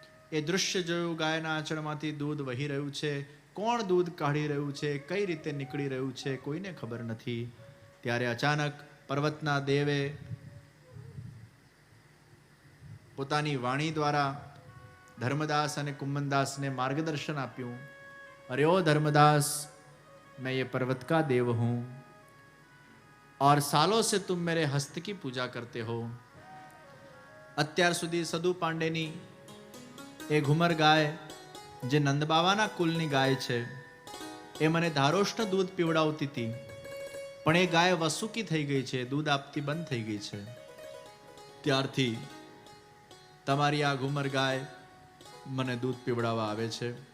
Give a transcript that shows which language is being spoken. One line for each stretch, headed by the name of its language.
Gujarati: એ દૃશ્ય જોયું, ગાયના આંચળમાંથી દૂધ વહી રહ્યું છે. કોણ દૂધ કાઢી રહ્યું છે, કઈ રીતે નીકળી રહ્યું છે, કોઈને ખબર નથી. ત્યારે અચાનક પર્વતના દેવે પોતાની વાણી દ્વારા धर्मदास અને कुम्मनदास ने मार्गदर्शन આપ્યું.
Hindi: अरे ओ धर्मदास, मैं ये पर्वत का देव हूं और सालों से तुम मेरे हस्त की पूजा करते हो.
Gujarati: અત્યાર સુધી સદુ પાંડેની એ ઘુમર ગાય, જે નંદબાવાના કુલની ગાય છે, એ મને ધારોષ્ણ દૂધ પીવડાવતી હતી, પણ એ ગાય વસુકી થઈ ગઈ છે, દૂધ આપતી બંધ થઈ ગઈ છે. ત્યારથી તમારી આ ઘુમર ગાય મને દૂધ પીવડાવવા આવે છે.